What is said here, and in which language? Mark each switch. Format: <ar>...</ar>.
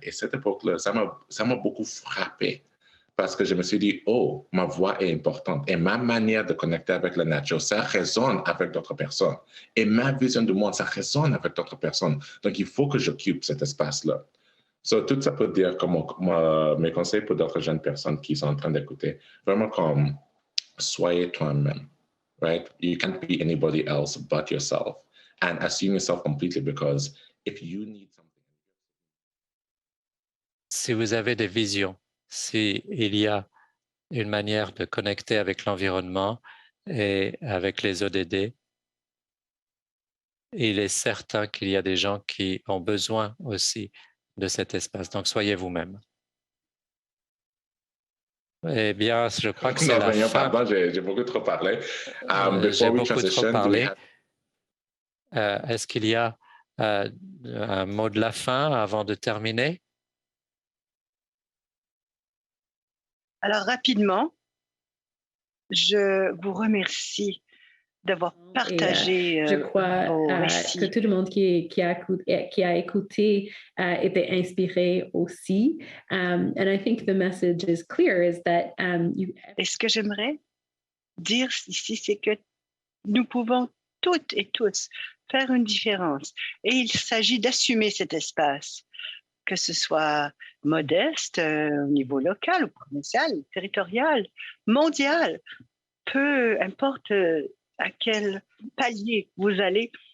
<fr>Et cette époque-là, ça m'a beaucoup frappé parce que je me suis dit, oh, ma voix est importante et ma manière de connecter avec la nature, ça résonne avec d'autres personnes. Et ma vision du monde, ça résonne avec d'autres personnes. Donc, il faut que j'occupe cet espace-là. So, tout ça peut dire comme mes conseils pour d'autres jeunes personnes qui sont en train d'écouter, vraiment comme soyez toi-même,</fr> <en>right? You can't be anybody else but yourself and assume yourself completely because if you need something.</en> <fr>Si vous avez des visions, s'il y a une manière de connecter avec l'environnement et avec les ODD, il est certain qu'il y a des gens qui ont besoin aussi de cet espace. Donc, soyez vous-même. Eh bien, je crois que c'est la fin. Pardon, j'ai beaucoup trop parlé. J'ai beaucoup trop parlé. Est-ce qu'il y a un mot de la fin avant de terminer? Alors, rapidement, je vous remercie d'avoir partagé je crois que tout le monde qui a écouté était inspiré aussi.</fr> <en>And I think the message is clear is that</en> <fr>Et ce que j'aimerais dire ici, c'est que nous pouvons toutes et tous faire une différence. Et il s'agit d'assumer cet espace, que ce soit modeste au niveau local ou provincial, territorial, mondial, peu importe à quel palier vous allez.</fr>